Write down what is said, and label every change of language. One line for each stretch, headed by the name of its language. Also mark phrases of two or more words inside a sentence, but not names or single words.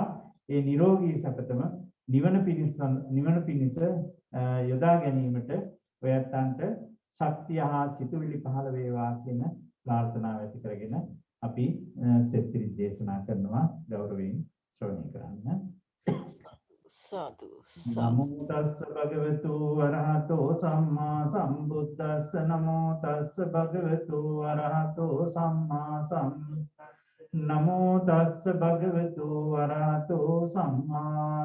Sinhala: ඒ නිරෝගී සැපතම නිවන පිණිස යොදා ගැනීමට ඔයයන්ට ශක්තිය හා සිතුවිලි පහළ වේවා කියන ප්‍රාර්ථනාව ඇති කරගෙන අපි සෙත්පිරිත් දේශනා කරනවා ගෞරවයෙන් ශ්‍රවණය කරන්න. සාදු
Pali: නමෝ තස්ස භගවතු වරහතෝ සම්මා සම්බුද්දස්ස නමෝ තස්ස භගවතු වරහතෝ සම්මා සම්බුද්දස්ස නමෝ තස්ස භගවතු වරහතෝ සම්මා